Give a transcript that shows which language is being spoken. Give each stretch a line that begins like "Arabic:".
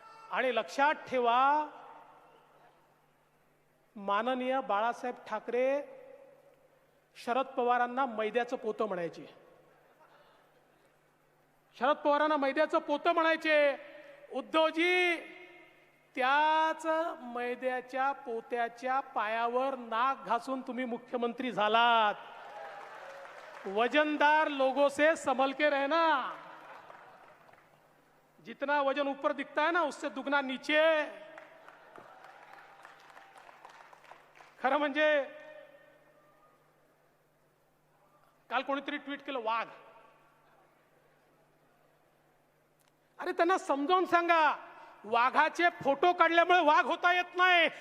Marathi: आणि लक्षात ठेवा, माननीय बाळासाहेब ठाकरे शरद पवारांना मैद्याचं पोतं म्हणायचे. शरद पवारांना मैद्याचं पोतं म्हणायचे. उद्धवजी त्याच मैद्याच्या पोत्याच्या पायावर नाक घासून तुम्ही मुख्यमंत्री झालात.
Hindi: वजनदार लोगों से संभल के रहना. जितना वजन ऊपर दिखता है ना उससे दुगना नीचे.
Marathi: खरं म्हणजे काल कोणीतरी ट्वीट केलं वाघ. अरे त्यांना समजावून सांगा, वाघाचे फोटो काढल्यामुळे वाघ होता येत नाही.